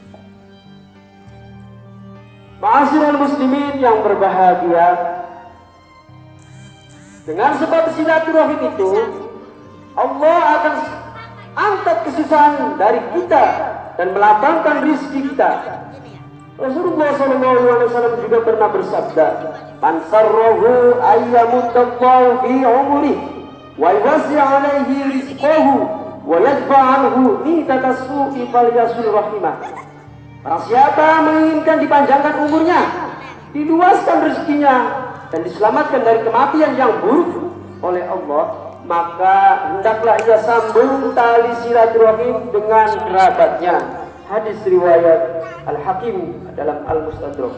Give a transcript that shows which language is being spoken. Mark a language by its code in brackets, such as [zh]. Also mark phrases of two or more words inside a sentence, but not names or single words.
[ar] معاشر المسلمين [id] yang berbahagia, dengan sebab silaturahim itu Allah akan angkat kesusahan dari kita dan melapangkan rezeki kita. Rasulullah SAW juga pernah bersabda, [ar] "من سره أيام الله في عمري ويوسع عليه رزقه ويدفع عنه نطة السوء فليصل رحمه." [id] Barang siapa menginginkan dipanjangkan umurnya, diluaskan rezekinya, dan diselamatkan dari kematian yang buruk oleh Allah, maka hendaklah ia sambung tali silaturahim dengan kerabatnya. Hadis riwayat Al-Hakim dalam Al-Mustadrak.